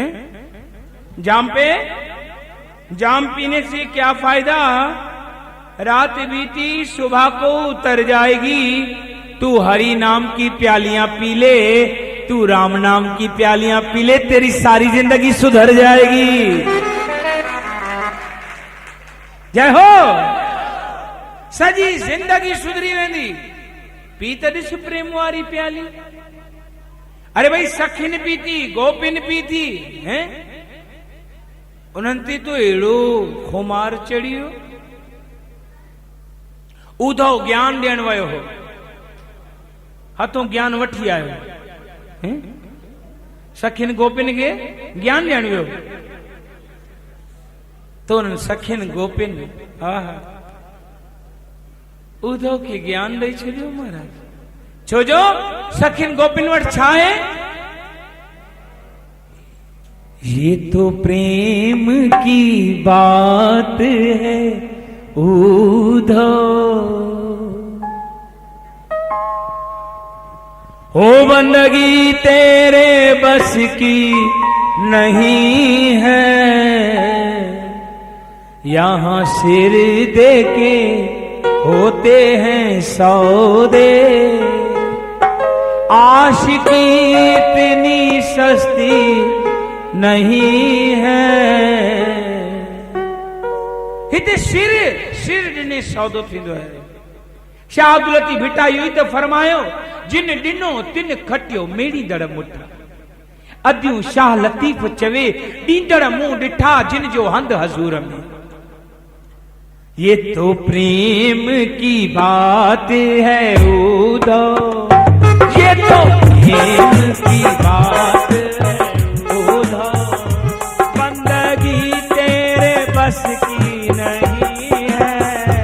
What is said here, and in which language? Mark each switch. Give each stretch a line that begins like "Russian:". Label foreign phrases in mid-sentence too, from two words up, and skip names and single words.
Hindi: जाम पे जाम पीने से क्या फायदा, रात बीती सुबह को उतर जाएगी। तू हरि नाम की प्यालियां पी ले, तू राम नाम की प्यालियां पी ले, तेरी सारी जिंदगी सुधर जाएगी।
Sindhi: जय हो। सजी जिंदगी सुधरी वेंदी। पी त ॾिस प्रेम वारी प्याली। अरे भाई सखिन पीती, गोपिन पीती, हैं? उन्हनि ते तो अहिड़ो खुमार चढ़ियो। उधो ज्ञान ॾियण वियो हो, हथों ज्ञान वठी आयो। हैं? सखिन गोपिन खे ज्ञान ॾियण वियो तो उन्हनि सखिन गोपिन उधो खे ज्ञान ॾेई छॾियो महाराज। छो जो सखिन गोपिन वटि छा आहे?
Hindi: ये तो प्रेम की बात है उधो, हो बंदगी तेरे बस की नहीं है, यहां सिर दे के होते हैं सौदे, आशिकी इतनी सस्ती नहीं है।
Sindhi: हिते सिर ॾिने सौदो थींदो है। शाह अब्दुल लतीफ भिटाई हुई त फरमायो, जिन ॾिनो तिन खटियो मेड़ी दड़ मुठ। अदियूं शाह लतीफ चवे, ॾींदड़ मूं ॾिठा जिन जो हंध हज़ूर में।
Hindi: ये तो प्रेम की बात है उधो, ये तो प्रेम की बात है उधो, बंदगी तेरे बस की नहीं है।